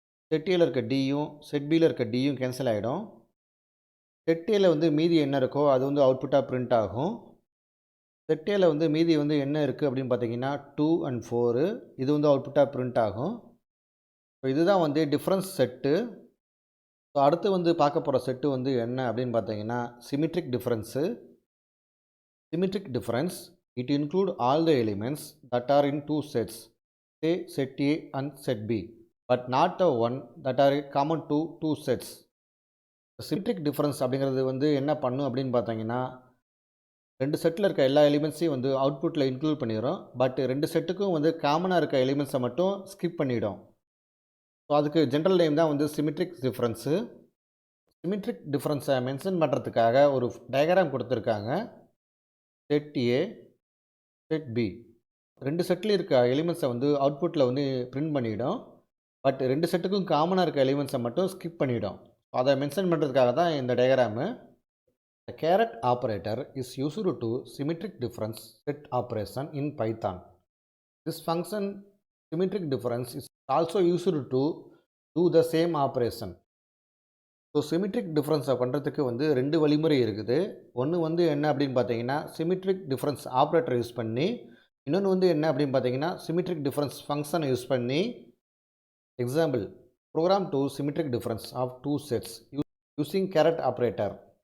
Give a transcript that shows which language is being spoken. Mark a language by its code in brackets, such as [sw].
[ta] Set ஏல இருக்க டியும் set பியில் இருக்க டியும் கேன்சல் ஆகிடும். செட் ஏல வந்து மீதி என்ன இருக்கோ அது வந்து அவுட்புட்டாக பிரிண்ட் ஆகும். செட் ஏல வந்து மீதி வந்து என்ன இருக்குது அப்படின்னு பார்த்தீங்கன்னா 2 and 4, இது வந்து அவுட்புட்டாக பிரிண்ட் ஆகும். ஸோ இதுதான் வந்து டிஃப்ரென்ஸ் செட்டு. ஸோ அடுத்து வந்து பார்க்க போகிற செட்டு வந்து என்ன அப்படின்னு பார்த்தீங்கன்னா symmetric difference. [en] Symmetric difference it include all the elements that are in 2 sets, say set A and set B, but not the one that are common to 2 sets. [ta] Symmetric difference அப்படிங்கிறது வந்து என்ன பண்ணும் அப்படின்னு பார்த்தீங்கன்னா 2 செட்டில் இருக்க எல்லா எலிமெண்ட்ஸையும் வந்து அவுட்புட்டில் இன்க்ளூட் பண்ணிடும், பட் 2 செட்டுக்கும் வந்து காமனாக இருக்க எலிமெண்ட்ஸை மட்டும் ஸ்கிப் பண்ணிடும். ஸோ அதுக்கு ஜென்ரல் நேம் தான் வந்து சிமெட்ரிக் டிஃப்ரென்ஸு. சிமெட்ரிக் டிஃப்ரென்ஸை மென்ஷன் பண்ணுறதுக்காக ஒரு டயக்ராம் கொடுத்துருக்காங்க. செட் ஏ செட் பி 2 செட்டில் இருக்க எலிமெண்ட்ஸை வந்து அவுட்புட்டில் வந்து பிரிண்ட் பண்ணிவிடும், பட் 2 செட்டுக்கும் காமனாக இருக்க எலிமெண்ட்ஸை மட்டும் ஸ்கிப் பண்ணிவிடும். அதை மென்ஷன் பண்ணுறதுக்காக தான் இந்த diagram. [en] The caret operator is used to symmetric difference set operation in Python. This function symmetric difference is also used to do the same operation. [ta] So symmetric டிஃப்ரென்ஸை பண்ணுறதுக்கு வந்து 2 வழிமுறை இருக்குது. ஒன்று வந்து என்ன அப்படின்னு பார்த்தீங்கன்னா சிமெட்ரிக் டிஃப்ரென்ஸ் ஆப்ரேட்டர் யூஸ் பண்ணி, இன்னொன்று வந்து என்ன அப்படின்னு பார்த்தீங்கன்னா சிமெட்ரிக் டிஃப்ரென்ஸ் ஃபங்க்ஷனை யூஸ் பண்ணி. [en] Example program to symmetric difference of 2 sets using caret operator.